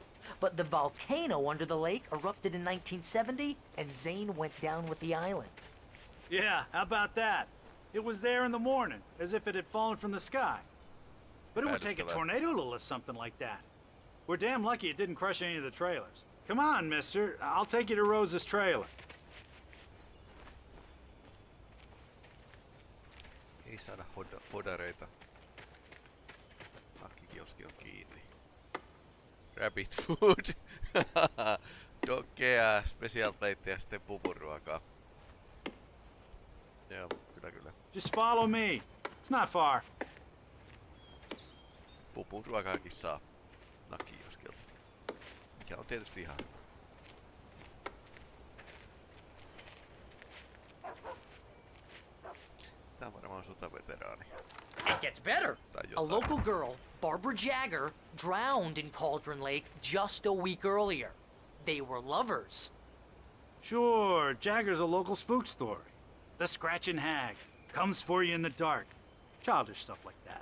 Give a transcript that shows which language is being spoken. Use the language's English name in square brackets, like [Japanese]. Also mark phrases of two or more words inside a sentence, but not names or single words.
[English] But the volcano under the lake erupted in 1970, and Zane went down with the island. Yeah, how about that? It was there in the morning, as if it had fallen from the sky. But it would take a tornado to lift something like that. We're damn lucky it didn't crush any of the trailers. Come on, mister. I'll take you to Rose's trailer. [Finnish] Ei saada hodareita. Nakkikioski on kiinni. [English] Rabbit food. [Finnish] Dokkea, [English] special plate [Finnish] ja sitten pupuruokaa. Joo, kyllä. [English] Just follow me. It's not far. [Finnish] Pupuruokaakin saa nakkioskilta. Mikä on tietysti ihan. Tää on varmaan sotaveteraani. [English] It gets better. A local girl, Barbara Jagger, drowned in Cauldron Lake just a week earlier. They were lovers. Sure, Jagger's a local spook story. The Scratching Hag comes for you in the dark. Childish stuff like that.